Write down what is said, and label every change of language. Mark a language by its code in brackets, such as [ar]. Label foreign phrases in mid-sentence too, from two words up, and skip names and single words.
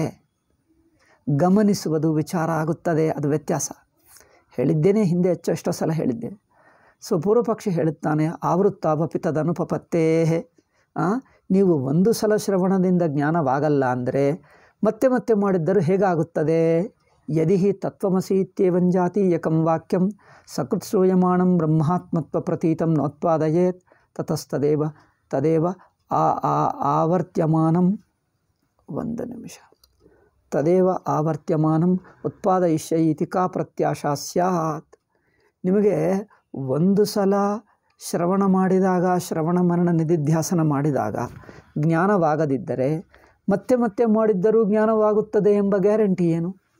[kn] ಗಮನಿಸುವುದು ವಿಚಾರ ಆಗುತ್ತದೆ. ಅದು ವ್ಯತ್ಯಾಸ. ಹೇಳಿದ್ದೇನೆ, ಹಿಂದೆ ಎಷ್ಟೋ ಸಲ ಹೇಳಿದ್ದೇನೆ. ಸೊ ಪೂರ್ವಪಕ್ಷಿ ಹೇಳುತ್ತಾನೆ, [sa] ಆವೃತ್ತಾಪಪಿ ತದನುಪಪತ್ತೇ. [kn] ನೀವು ಒಂದು ಸಲ ಶ್ರವಣದಿಂದ ಜ್ಞಾನವಾಗಲ್ಲ ಅಂದರೆ ಮತ್ತೆ ಮತ್ತೆ ಮಾಡಿದ್ದರೂ ಹೇಗಾಗುತ್ತದೆ? [sa] ಯದಿ ಹಿ ತತ್ವಮಸಿ ಇತ್ಯೇವಂಜಾತಿ ಏಕಂ ವಾಕ್ಯಂ ಸಕೃತ್ ಶ್ರೂಯಮಾಣಂ ಬ್ರಹ್ಮಾತ್ಮತ್ವ ಪ್ರತೀತಂ ನೋತ್ಪಾದಯೇತ್ ತದೇವ ಆವರ್ತ್ಯಮಾನಂ. [kn] ಒಂದು ನಿಮಿಷ. [sa] ತದೇವ ಆವರ್ತ್ಯಮಾನಂ ಉತ್ಪಾದಯಿಷ್ಯೈತಿ ಕಾ ಪ್ರತ್ಯಾಶಾ ಸ್ಯಾತ್. [kn] ನಿಮಗೆ ಒಂದು ಸಲ ಶ್ರವಣ ಮಾಡಿದಾಗ, ಶ್ರವಣ ಮರಣ ನಿಧಿಧ್ಯಾಸನ ಮಾಡಿದಾಗ ಜ್ಞಾನವಾಗದಿದ್ದರೆ ಮತ್ತೆ ಮತ್ತೆ ಮಾಡಿದ್ದರೂ ಜ್ಞಾನವಾಗುತ್ತದೆ ಎಂಬ ಗ್ಯಾರಂಟಿ ಏನು?